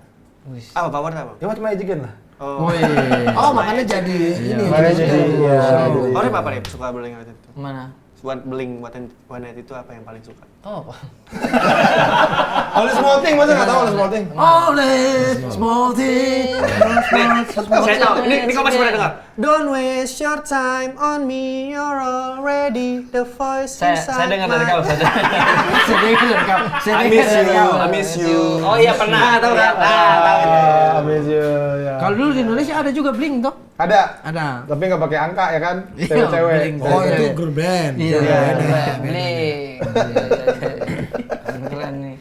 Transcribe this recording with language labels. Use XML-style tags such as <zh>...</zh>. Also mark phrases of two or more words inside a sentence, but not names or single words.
<id>Apa favorit apa? Ya What Magic lah. Oh makanya jadi ini. Makanya jadi ya. Favorit apa nih suka Blink waktu itu? Mana? Buat Blink One Night itu apa yang paling suka? Oh apa? Only Small Thing, masa nggak tahu Only Small Thing? Small thing. Saya tahu, ini kau masih pernah dengar?</id> <en>Don't waste your time on me, you're already the voice inside</en> <id>Saya dengar dari kau, saya dengar.</id> <en>I miss you.</en> <id>Oh iya pernah, tahu kan? Tahu. Habis ya. Kalau dulu di Indonesia ada juga Blink toh? Ada. Ada. Tapi nggak pakai angka ya kan? Iya, Cewek-cewek. Blink. Oh itu</id> <en>girl band.</en> <id>Iya. Blink. Keren nih.</id>